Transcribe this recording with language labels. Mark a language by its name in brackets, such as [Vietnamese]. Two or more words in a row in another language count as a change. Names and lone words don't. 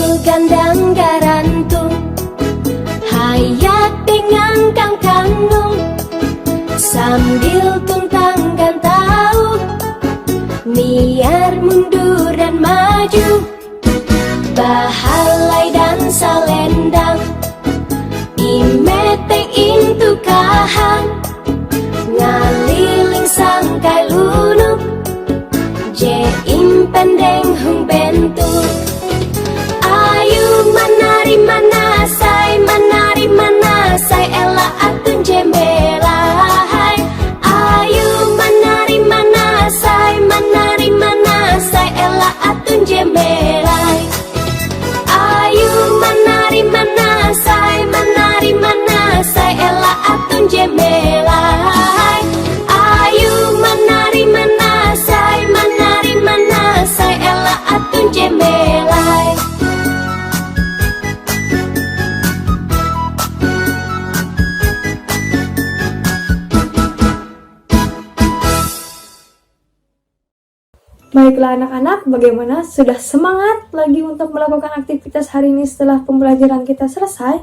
[Ngaju] gandang garantung, hayat dengan kang kandung, sambil tuntangkan tahu, niat mundur dan maju, bahalai dan salendang, imeteng intu kahang, ngaliling sangkai lunuk, je impendeng hung bentuk. Ayu manari manasai ela atun jembelai. Ayu manari manasai ela atun jembelai. Ayu manari manasai ela atun jembelai. Ayu manari manasai ela atun jembelai. [Indonesian] Baiklah anak-anak, bagaimana? Sudah semangat lagi untuk melakukan aktivitas hari ini setelah pembelajaran kita selesai?